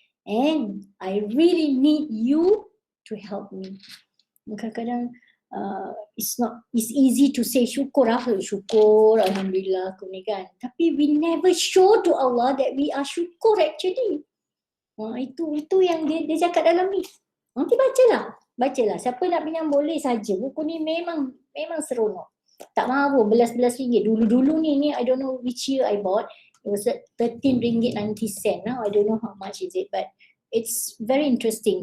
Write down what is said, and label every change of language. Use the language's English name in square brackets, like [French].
[English] And I really need you to help me. [Malay] Kadang-kadang [English] it's easy to say [Malay] syukur, syukur, alhamdulillah aku ni kan. [English] Tapi we never show to Allah that we are syukur actually. [Malay] Itu yang dia cakap dalam ni. Nanti bacalah. Siapa nak pinjam boleh saja. Buku ni memang seronok. Tak mahal pun, belas-belas ringgit. Dulu ni [English] I don't know which year I bought. It was at 13 ringgit 90 sen. Now I don't know how much is it, but it's very interesting.